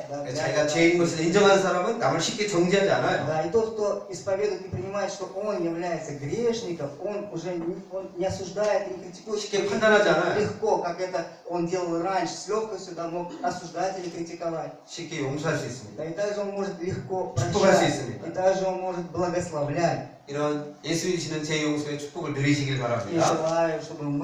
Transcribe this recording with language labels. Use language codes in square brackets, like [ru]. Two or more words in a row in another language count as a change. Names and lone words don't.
[ko] 자기가 죄인 것을 인정하는 사람은 남을 쉽게 정죄하지 않아요. [ru] Да, и тот, кто исповедует и принимает, что он является грешником, он уже не осуждает и не критикует [ko] 쉽게 판단하지 않아요. [ru] легко, как это он делал раньше, с легкостью мог осуждать или критиковать. [ko] 쉽게 용서할 수 있습니다. [ru] Да, и также он может легко [ko] 축복할 수 [ru] прощать, [ko] 있습니다. [ru] и также он может благословлять. [ko] 이런 예수님이시는 제 용서의 축복을 누리시길 [ru] И [ko] 바랍니다. [ru] желаю, чтобы мы